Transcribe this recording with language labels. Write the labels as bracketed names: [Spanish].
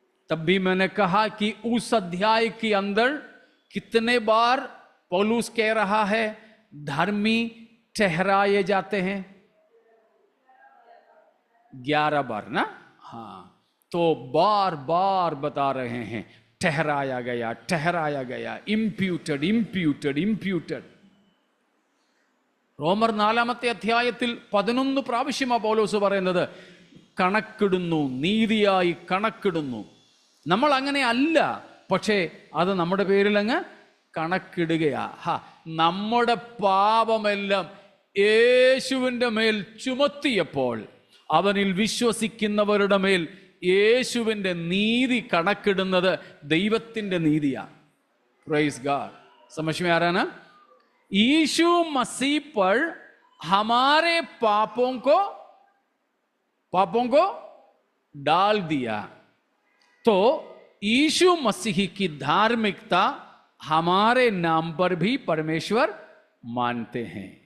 [Hindi] तब भी मैंने कहा कि उस अध्याय के अंदर कितने बार पौलुस कह रहा है धर्मी ठहराए जाते हैं? 11 बार ना. हाँ, तो बार बार बता रहे हैं ठहराया गया, ठहराया गया. [English] Imputed, imputed, imputed. [Malayalam] റോമർ 4 അധ്യായത്തിൽ 11 പ്രാവശ്യമാണ് പൗലോസ് പറയുന്നത് കണക്കിടുന്നു, നീതിയായി കണക്കിടുന്നു. നമ്മൾ അങ്ങനെ അല്ല, പക്ഷേ അത് നമ്മുടെ പേരിൽ അങ്ങ് കണക്കിടുകയാ. നമ്മുടെ പാപമെല്ലാം യേശുവിൻ്റെ മേൽ ചുമത്തിയപ്പോൾ അവനിൽ വിശ്വസിക്കുന്നവരുടെ മേൽ യേശുവിൻ്റെ നീതി കണക്കിടുന്നത് ദൈവത്തിൻ്റെ നീതിയാ. [English] Praise God. [Hindi] समझ में आ रहा है ना? यीशु मसीह पर हमारे पापों को डाल दिया, तो यीशु मसीह की धार्मिकता हमारे नाम पर भी परमेश्वर मानते हैं.